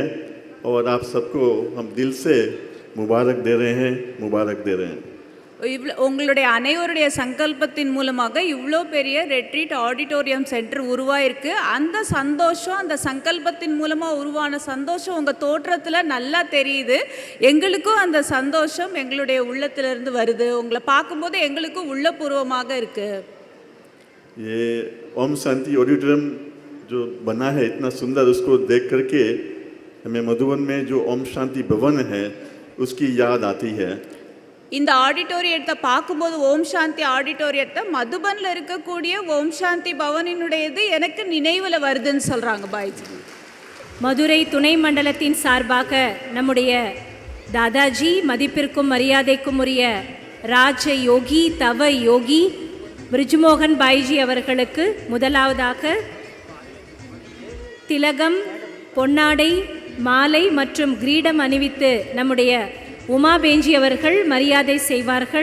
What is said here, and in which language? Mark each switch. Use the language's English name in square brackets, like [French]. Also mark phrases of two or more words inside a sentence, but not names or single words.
[Hindi] और आप सबको हम दिल से मुबारक दे रहे हैं, मुबारक दे रहे हैं. [Tamil] உங்களுடைய அனைவருடைய சங்கல்பத்தின் மூலமாக இவ்வளோ பெரிய [English] retreat auditorium center [Tamil] உருவாயிருக்கு. அந்த சந்தோஷம், அந்த சங்கல்பத்தின் மூலமாக உருவான சந்தோஷம் உங்கள் தோற்றத்தில் நல்லா தெரியுது. எங்களுக்கும் அந்த சந்தோஷம் எங்களுடைய உள்ளத்திலிருந்து வருது. உங்களை பார்க்கும்போது எங்களுக்கும் உள்ளபூர்வமாக இருக்குது. [Hindi] ये ओम शांति ऑडिटोरियम जो बना है इतना सुंदर, उसको देख करके हमें मधुबन में जो ओम शांति भवन है उसकी याद आती है. [Tamil] இந்த ஆடிட்டோரியத்தை பார்க்கும்போது ஓம் சாந்தி ஆடிட்டோரியத்தை மதுபனில் இருக்கக்கூடிய ஓம் சாந்தி பவனினுடையது எனக்கு நினைவில் வருதுன்னு சொல்கிறாங்க பாய்ஜி. மதுரை துணை மண்டலத்தின் சார்பாக நம்முடைய தாதாஜி, மதிப்பிற்கும் மரியாதைக்கும் உரிய ராஜ யோகி தவ யோகி பிரிஜ்மோகன் பாய்ஜி அவர்களுக்கு முதலாவதாக திலகம், பொன்னாடை, மாலை மற்றும் கிரீடம் அணிவித்து நம்முடைய உமா பேஞ்சி அவர்கள் மரியாதை செய்வார்கள்.